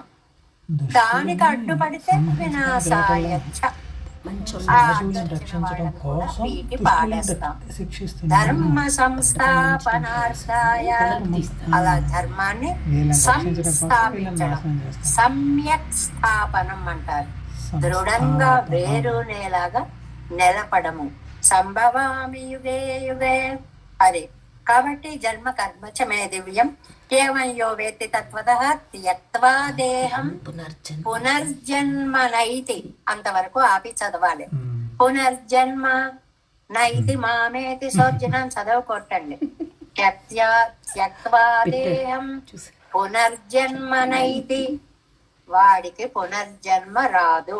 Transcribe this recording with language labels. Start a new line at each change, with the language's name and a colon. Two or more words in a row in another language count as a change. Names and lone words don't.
Telugu: దానికి అడ్డుపడితే
Sanskrit: विनाशाय च, धर्म संस्थापनार्थाय,
Telugu: అలా ధర్మాన్ని సంస్థాపించడం,
Sanskrit: सम्यक् स्थापनम्
Telugu: అంటారు, దృఢంగా వేరునేలాగా నిలపడము.
Sanskrit: सम्भवामि युगे युगे,
Telugu: అది కాబట్టి
Sanskrit: जन्म कर्मच मे दिव्यं एवं यो वेत्ति तत्वतः त्यक्त्वा देहं पुनर्जन्म नैति,
Telugu: అంతవరకు ఆపి చదవాలి.
Sanskrit: पुनर्जन्म नैति मामेति सोऽर्जुन
Telugu: చదవకొట్టండి.
Sanskrit: त्यक्त्वा देहं पुनर्जन्म नैति,
Telugu: వాడికి పునర్జన్మ రాదు.